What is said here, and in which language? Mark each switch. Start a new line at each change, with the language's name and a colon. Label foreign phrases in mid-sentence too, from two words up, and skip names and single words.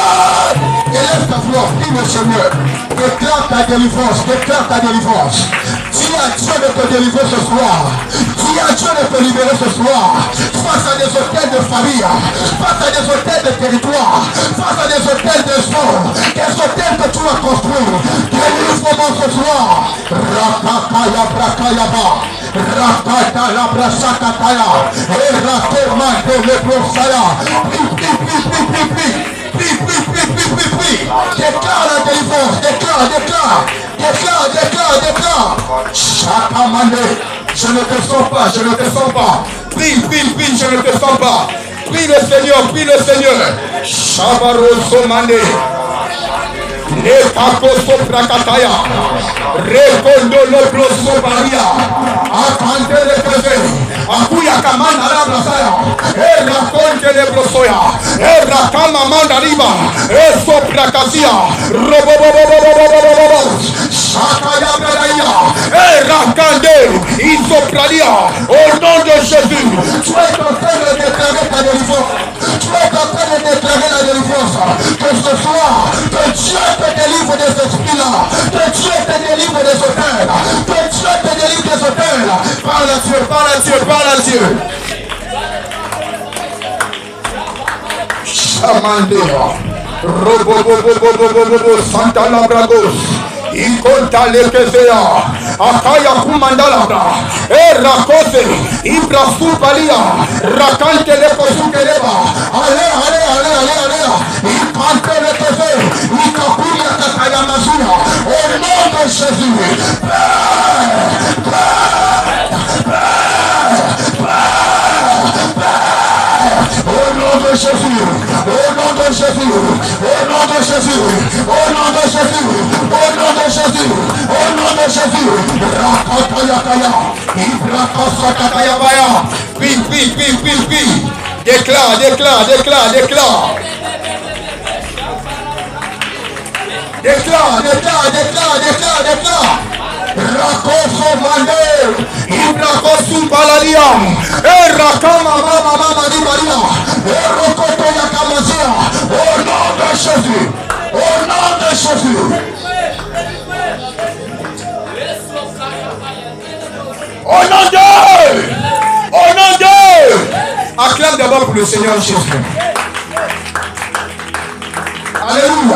French: Élève ta voix, dis le Seigneur, déclare ta délivrance, déclare ta délivrance. Dis à Dieu de te délivrer ce soir. Dis à Dieu de te libérer ce soir. Face à des hôtels de famille, face à des hôtels de territoire, face à des hôtels de son, des hôtels que tu as construits. Délivre-moi ce soir. Rakakaya brakayaba. Rakatala brasakataya. Et rakoma de lebrosaya. Déclare la délivrance, déclare. Chakamane, je ne te sens pas. Prie, je ne te sens pas. Prie le Seigneur. Chabarosomane. Nekakoso prakataya. Rekondo lobroso baria. Akande lekeze. Akuya kamana la brasaya. Era konte le brosoya. Era kama mandariba. Eso prakasia. Robobobobobobobobobo. Shakaya bradaya. Era kande. Isopralia. Au nom de Jésus. Tu es en train de déclarer ta délivrance. Tu es en train de déclarer la délivrance. Que ce soir, que Dieu te délivre des esprits-là. Que Dieu te délivre des hôtels. Que Dieu te délivre des hôtels. Parle à Dieu. Chamandera. Robobobobobobobobo. Santa Labragos. Ikonta lekezea. Akaya kumandalabra. Rakose. Ibra subalia. Rakante lekosukeleba. Allez. Ikante lekeze. Ikakuya kakaya mazuna. Au nom de Jésus. Au nom de Jésus. Jésus, au nom de Jésus, au nom de Jésus, au nom de Jésus, au nom de Jésus. Prie, prie, prie, prie, prie. Déclare, déclare, déclare, déclare. Déclare, déclare, déclare, déclare, déclare. Rakoso mande, Ibrakosu balaliam, Rakama mama mama di Maria, Rokoto yakamazia, au nom de Jésus, au nom de Jésus. Au nom de Dieu, au nom de Dieu. Acclame d'abord pour le Seigneur Jésus. Alléluia.